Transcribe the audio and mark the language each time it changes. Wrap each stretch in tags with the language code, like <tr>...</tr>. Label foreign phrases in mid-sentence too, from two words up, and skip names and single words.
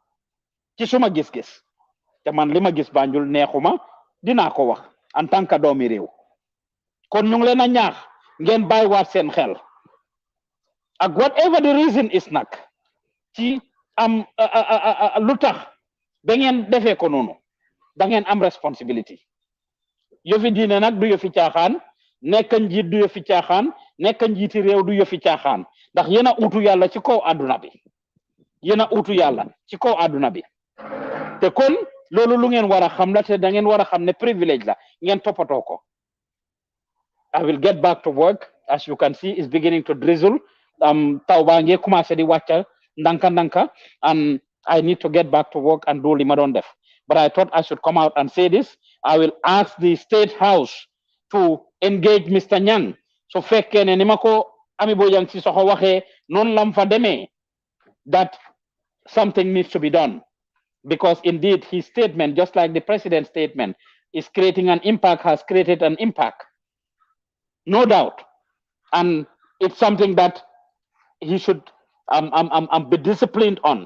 <wo>te man li ma gis Banjul neexuma dinaa ko wax</wo> <fr>en tant que</fr> <wo>doomi réew kon ñu ngi leen a ñaax ngeen bàyyiwaat seen xel ak</wo> <en>whatever the reason is</en> <wo>nag ci am lu tax ba ngeen defee ko noonu da ngeen am responsibility yëfi diine nag du yëfi caaxaan nekk njiit du yëfi caaxaan nekk njiiti réew du yëfi caaxaan ndax yéen a utu yàlla ci kaw àdduna bi te kon loolu lu ngeen war a xam la te da ngeen war a xam ne privilège la ngeen toppatoo ko.</wo> <en>I will get back to work. As you can see, it's beginning to drizzle.</en> <wo>Taw baa ngi commencé di wàcca ndanka</wo> <en>and I need to get back to work and do</en> <wo>li ma doon def.</wo> <en>But I thought I should come out and say this. I will ask the Statehouse to engage Mr.</en> <wo>Nyang. So fekkee ne ni ma ko Ami Bojang si soxo waxee noonu lam fa demee</wo> <en>that something needs to be done. Because indeed his statement, just like the president's statement, is creating an impact, has created an impact. No doubt. And it's something that he should be disciplined on.</en>